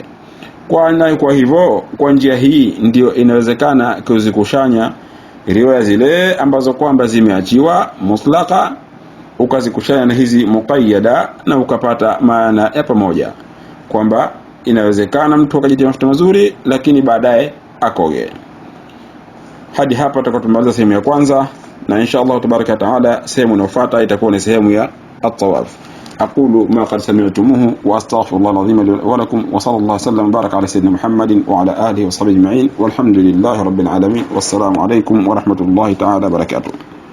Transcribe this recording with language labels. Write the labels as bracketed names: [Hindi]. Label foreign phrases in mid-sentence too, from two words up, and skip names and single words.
[Swahili] Kwa hivyo kwa njia hii ndio inawezekana kuzikushanya riwaya zile ambazo kwamba zimeachiwa mutlaka, ukazikushanya na hizi muqayyada, na ukapata maana ya pamoja kwamba inawezekana mtu akajitia mafuta mazuri lakini baadaye akoge. Hadi hapa tutakomaliza sehemu ya kwanza, na [Arabic] إن شاء الله تبارك تعالى [Swahili] sehemu inayofuata itakuwa ni sehemu ya at-tawaf. [Arabic] أقول ما قد سمعتموه وأستغفر الله العظيم لي ولكم، وصلى الله وسلم وبارك على سيدنا محمد وعلى آله وصحبه أجمعين، والحمد لله رب العالمين، والسلام عليكم ورحمة الله تعالى وبركاته.